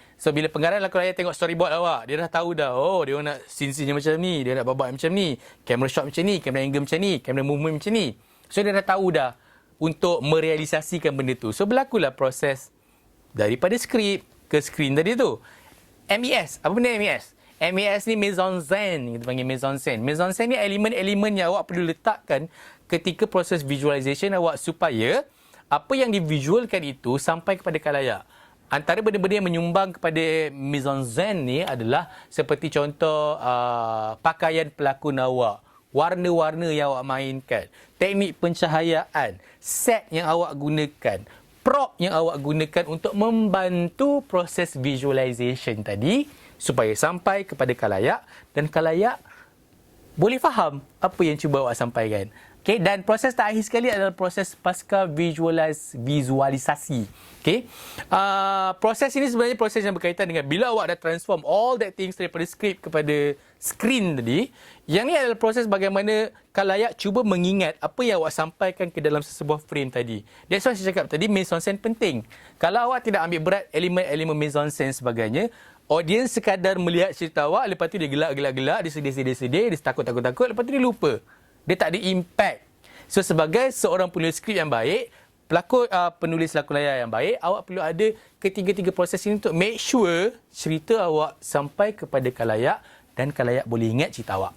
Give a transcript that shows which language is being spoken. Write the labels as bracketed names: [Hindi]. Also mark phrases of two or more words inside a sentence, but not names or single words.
[Malay] So, bila pengarah lakonan tengok storyboard awak, dia dah tahu dah, oh, dia nak scene-scene macam ni, dia nak babak macam ni, [English] camera shot [Malay] macam ni, [English] camera angle [Malay] macam ni, [English] camera movement [Malay] macam ni. So, dia dah tahu dah untuk merealisasikan benda tu. So, berlakulah proses daripada skrip ke screen tadi tu. MES. Apa benda MES? MES ni [French] mise-en-scène. [Malay] Kita panggil [French] mise-en-scène. Mise-en-scène [Malay] ni elemen-elemen yang awak perlu letakkan ketika proses visualization awak supaya apa yang divisualkan itu sampai kepada khalayak. Antara benda-benda yang menyumbang kepada [French] mise-en-scène [Malay] ni adalah seperti contoh pakaian pelakon awak, warna-warna yang awak mainkan, teknik pencahayaan, set yang awak gunakan, prop yang awak gunakan untuk membantu proses visualization tadi supaya sampai kepada khalayak dan khalayak boleh faham apa yang cuba awak sampaikan. Okay, dan proses terakhir sekali adalah proses pasca visualisasi. Okay. Proses ini sebenarnya proses yang berkaitan dengan bila awak dah [English] transform all that things [Malay] daripada skrip kepada screen tadi. Yang ni adalah proses bagaimana khalayak cuba mengingat apa yang awak sampaikan ke dalam sesebuah frame tadi. [English] That's why [Malay] saya cakap tadi [French] mise-en-scène [Malay] penting. Kalau awak tidak ambil berat elemen-elemen [French] mise-en-scène [Malay] sebagainya, audience sekadar melihat cerita awak, lepas tu dia gelak-gelak-gelak, dia sedih-sedih, dia takut-takut, lepas tu dia lupa. Dia tak ada impact. So, sebagai seorang penulis skrip yang baik, penulis lakonan yang baik, awak perlu ada ketiga-tiga proses ini untuk [English] make sure [Malay] cerita awak sampai kepada khalayak dan khalayak boleh ingat cerita awak.